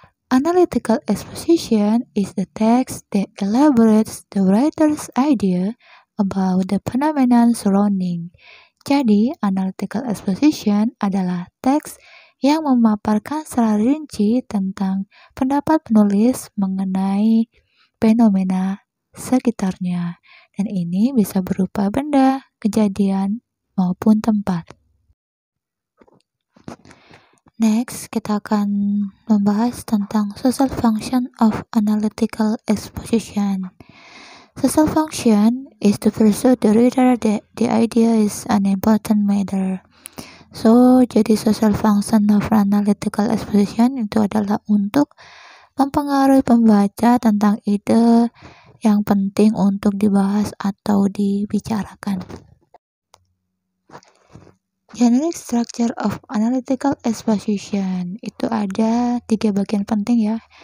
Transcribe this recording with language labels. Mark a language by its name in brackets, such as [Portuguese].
[English] Analytical exposition is the text that elaborates the writer's idea about the phenomenon surrounding. [Indonesian] Jadi, analytical exposition adalah teks yang memaparkan secara rinci tentang pendapat penulis mengenai fenomena sekitarnya. Dan ini bisa berupa benda, kejadian, maupun tempat. Next, kita akan membahas tentang social function of analytical exposition. [English] Social function is to persuade the reader that the idea is an important matter. [Indonesian] So, jadi social function of analytical exposition itu adalah untuk mempengaruhi pembaca tentang ide yang penting untuk dibahas atau dibicarakan. Generic structure of analytical exposition itu ada 3 bagian penting ya.